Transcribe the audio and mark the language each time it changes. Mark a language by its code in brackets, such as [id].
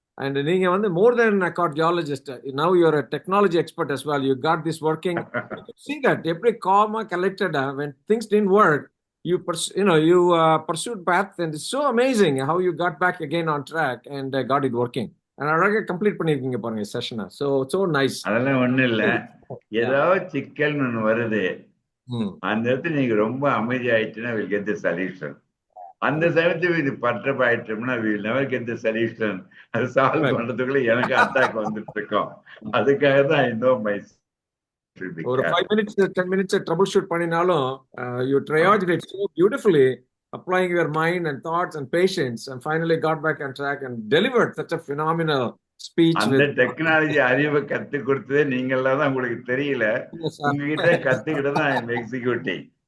[en] And [ta] நீங்க வந்து [en] more than a cardiologist, now you're a technology expert as well. You got this working. You can see that every calm, collected. When things didn't work, you pursued path, and it's so amazing how you got back again on track and got it working. [ta] And அழகா complete பண்ணிருக்கீங்க பாருங்க செஷனை. [en] So nice. [ta] அதெல்லாம் ஒண்ணும் இல்ல, ஏதாவது சிக்கல்னு ஒண்ணு வருது, அந்த இடத்துல நீங்க ரொம்ப அமைதியாயிட்டுன்னா [en] we'll get the solution. [ta] அந்த சமயத்துல இது பற்றப்ப ஆயிட்டோம்னா [en] we'll never get the solution. [ta] அது சால்வ் பண்றதுக்குள்ள எனக்கு அட்டாக் வந்துட்டு இருக்கோம். அதுக்காக தான் [en] I know my ஒரு 5 minutes 10 minutes trouble shoot பண்ணினாலும் you triaged it so beautifully, applying your mind and thoughts and patience, and finally got back on track and delivered such a phenomenal speech. [ta] அந்த technology அறிவை கத்து கொடுத்ததே நீங்களாம் தான், உங்களுக்கு தெரியல. உங்ககிட்ட கத்துக்கிட்டு தான் [en] I'm executing.